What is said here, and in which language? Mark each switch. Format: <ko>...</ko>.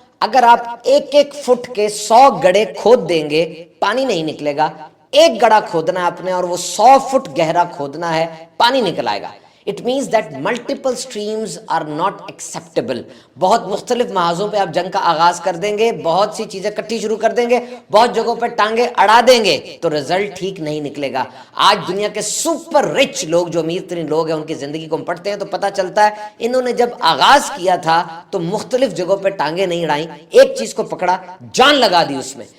<ur>اگر آپ ایک ایک فٹ کے 100 گڑھے کھود دیں گے پانی نہیں نکلے گا. ایک گڑھا کھودنا ہے آپ نے اور وہ 100 فٹ گہرا کھودنا ہے, پانی نکل آئے گا.</ur> <en>It means that multiple streams are not acceptable.</en> <ur>بہت مختلف محاذوں پہ آپ جنگ کا آغاز کر دیں گے, بہت سی چیزیں کٹھی شروع کر دیں گے, بہت جگہوں پہ ٹانگیں اڑا دیں گے تو رزلٹ ٹھیک نہیں نکلے گا. آج دنیا کے سپر رچ لوگ, جو امیر ترین لوگ ہیں, ان کی زندگی کو ہم پڑھتے ہیں تو پتہ چلتا ہے انہوں نے جب آغاز کیا تھا تو مختلف جگہوں پہ ٹانگیں نہیں اڑائیں, ایک چیز کو پکڑا, جان لگا دی اس میں.</ur>